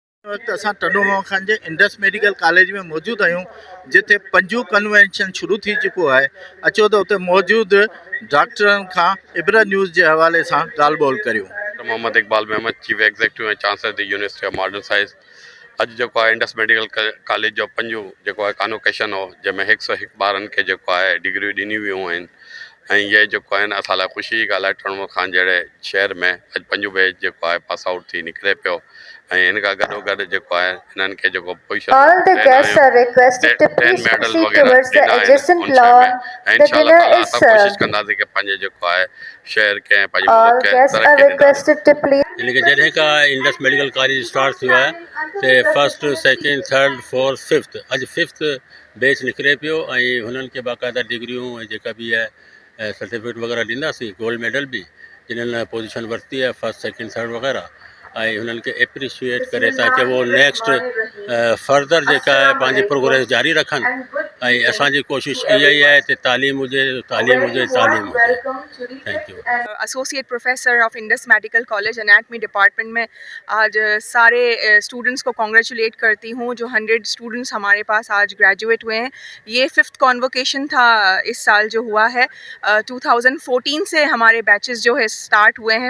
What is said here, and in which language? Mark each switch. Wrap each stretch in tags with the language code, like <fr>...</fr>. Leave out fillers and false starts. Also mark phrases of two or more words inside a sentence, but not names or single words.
<sd>वक्त असां टंडो मोहन खान जे इंडस मेडिकल कॉलेज में मौजूद आहियूं, जिथे पंजू कन्वेंशन शुरू थी चुको है। अचो तो उते मौजूद डॉक्टरनि खां इब्रा न्यूज़ के हवाले से ॻाल्हि ॿोल करियूं। डॉक्टर मोहम्मद इकबाल महमद,</sd> <en>Chief Executive and Chancellor The University of Modern Science.</en> <sd>अॼु जेको आहे इंडस मेडिकल कॉलेज जो पंजो जेको आहे कॉन्वोकेशन हो, जंहिंमें 101 ॿारनि खे जेको आहे डिग्रियूं ॾिनियूं वियूं आहिनि। ऐं इहे जेको आहिनि असां लाइ ख़ुशी जी ॻाल्हि आहे, टंडो खान जहिड़े शहर में अॼु पंजो बैच जेको आहे</sd> <en>pass out</en> <sd>थी निकिरे पियो। ऐं हिन खां गॾोगॾु जेको आहे हिननि खे जेको पोजीशन</sd> <en>All the guests are requested to please</en> <sd>मेडल</sd> <en>proceed</en> <sd>वग़ैरह</sd> <en>towards the</en> <sd>ॾिना आहिनि</sd> <en>adjacent</en> <sd>उन शइ में।</sd> <en>lawn.</en> <sd>ऐं</sd> <en>The</en> <sd>इंशाअल्लाह</sd> <en>dinner</en> <sd>ताला</sd> <en>is</en> <sd>असां कोशिशि</sd> <en>served.</en> <sd>कंदासीं कि पंहिंजे जेको आहे शहर खे पंहिंजे</sd> <en>All</en> <sd>मुल्क खे</sd> <en>guests are</en> <sd>तरक़ी ॾींदासीं।</sd> <en>requested to please.</en> <sd>यानी कि जॾहिं खां इंडस मेडिकल कॉलेज स्टार्ट थियो आहे ते</sd> <en>first second third fourth fifth</en> <sd>अॼु फिफ्थ बैच निकिरे पियो। ऐं हुननि खे बाक़ाइदा डिग्रियूं ऐं जेका बि आहे सर्टिफिकेट वग़ैरह ॾींदासीं,</sd> <en>gold medal</en> <sd>बि जिन्हनि पोजीशन वरिती आहे</sd> <en>first second third</en> <sd>वग़ैरह। ऐं हुननि खे एप्रिशिएट करे ताकि वो</sd> <en>next further</en> <sd>जेका आहे पंहिंजी प्रोग्रेस जारी रखनि। ऐं असांजी कोशिशि इहा ई आहे कि तालीम हुजे तालीम हुजे तालीम हुजे।</sd> <en>thank you. Associate Professor of Indus Medical College Anatomy Department</en> <ur>میں آج سارے اسٹوڈنٹس کو کانگریچولیٹ کرتی ہوں جو 100 اسٹوڈنٹس ہمارے پاس آج گریجویٹ ہوئے ہیں. یہ 5th کانووکیشن تھا اس سال جو ہوا ہے. 2014 سے ہمارے بیچز جو ہے اسٹارٹ ہوئے ہیں.</ur>